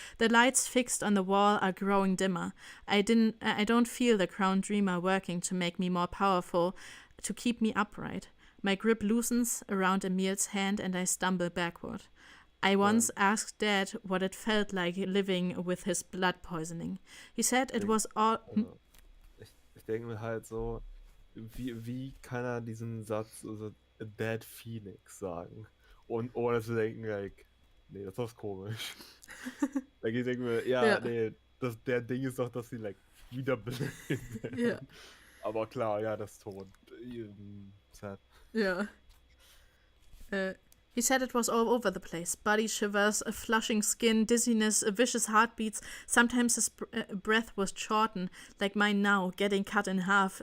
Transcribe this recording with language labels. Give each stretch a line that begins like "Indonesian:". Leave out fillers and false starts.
English: The lights fixed on the wall are growing dimmer. I don't feel the Crown Dreamer working to make me more powerful, to keep me upright. My grip loosens around Emil's hand and I stumble backward. I once asked Dad what it felt like living with his blood poisoning. He said it was all...
German: Ich denke mir halt so, wie kann er diesen Satz, also
English: a dead phoenix,
German: sagen? Und ohne zu denken, nee, das ist komisch. Ich denke mir, nee, der Ding ist doch, dass sie, wiederbelebt werden. Ja. Aber klar, ja, das ist tot. Sad. Ja.
English: He said it was all over the place. Body shivers, a flushing skin, dizziness, vicious heartbeats. Sometimes his breath was shortened, like mine now, getting cut in half.